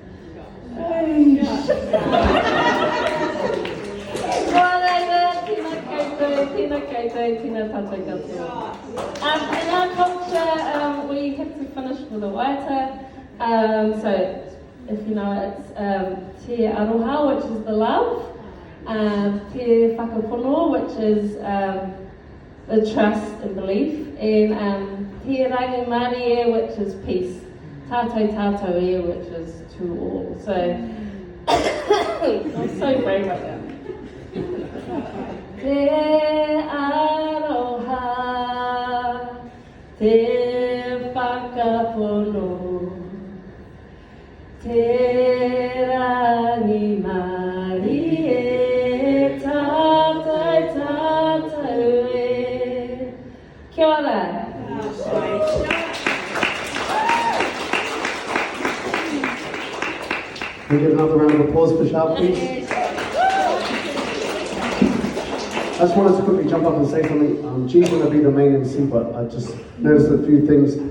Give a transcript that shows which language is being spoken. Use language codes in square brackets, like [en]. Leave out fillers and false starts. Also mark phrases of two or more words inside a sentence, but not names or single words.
[en] In our culture, we have to finish with a waita. So if you know, it's [mi] te aroha, [en] which is the love, [mi] te whakapono, [en] which is the trust and belief, and [mi] te rangi marie, [en] which is peace, [mi] tātou e, [en] which is to all. So I'm so brave right now. [mi] Te aroha, te whakapono, te rangi mari e, tātou e. Kia ora. [en] Can we get another round of applause for Sharp, please? I just wanted to quickly jump up and say something. G's going to be the main MC, but I just noticed a few things.